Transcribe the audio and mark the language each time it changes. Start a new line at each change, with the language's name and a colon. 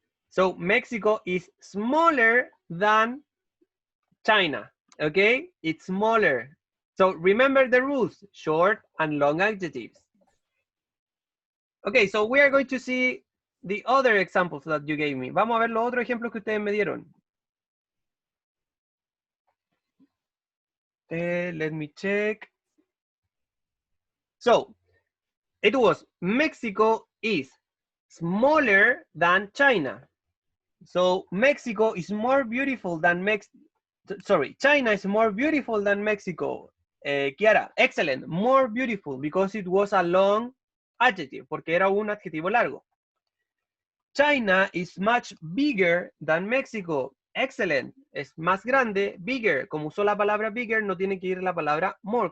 English: So Mexico is smaller than China. Okay? It's smaller. So remember the rules, short and long adjectives. Okay, so we are going to see the other examples that you gave me.
Spanish: Vamos a ver los otros ejemplos que ustedes me dieron.
English: Let me check. So, it was Mexico is smaller than China. So, Mexico is more beautiful than China is more beautiful than Mexico. Kiara, excellent, more beautiful, because it was a long adjective,
Spanish: porque era un adjetivo largo.
English: China is much bigger than Mexico.
Spanish: Excellent, es más grande, bigger. Como usó la palabra bigger, no tiene que ir la palabra more.